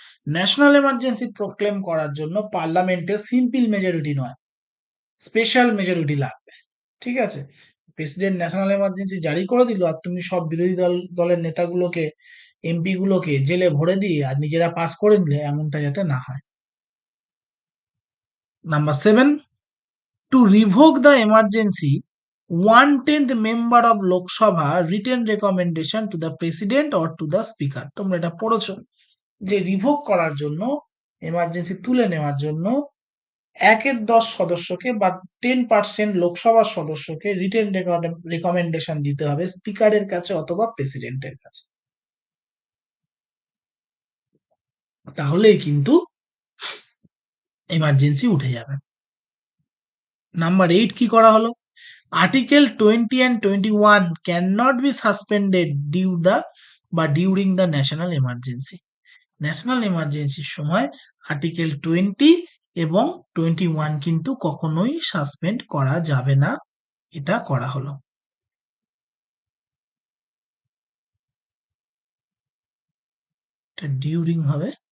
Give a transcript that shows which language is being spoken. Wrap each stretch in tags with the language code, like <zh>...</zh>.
<bn>National emergency proclaim করার জন্য পার্লামেন্টে সিম্পল মেজরিটি নয়, স্পেশাল মেজরিটি লাগবে। ঠিক আছে, প্রেসিডেন্ট ন্যাশনাল এমার্জেন্সি জারি করে দিল আর তুমি সব বিরোধী দলের নেতাগুলোকে, এমপি গুলোকে জেলে ভরে দিয়ে আর নিজেরা পাস করে নিলে, এমনটা যাতে না হয়।</bn> <en>Number 7, to revoke the emergency, 1/10 member of Lok Sabha written recommendation to the president or to the speaker.</en> <bn>তোমরা এটা পড়েছো যে রিভোক করার জন্য, এমার্জেন্সি তুলে নেওয়ার জন্য 1/10 সদস্যকে বা 10% লোকসভার সদস্যকে রিটেন রেকমেন্ডেশন দিতে হবে স্পিকারের কাছে অথবা প্রেসিডেন্টের কাছে, তাহলেই কিন্তু এমার্জেন্সি উঠে যাবে।</bn> <en>number 8</en> <bn>কি করা হলো,</bn> <en>Article 20 and 21 cannot be suspended during the national emergency.</en> <bn>National এমার্জেন্সির সময় আর্টিকেল 20 এবং 21 কিন্তু কখনোই সাসপেন্ড করা যাবে না, এটা করা হলো। এটা ডিউরিং হবে।</bn>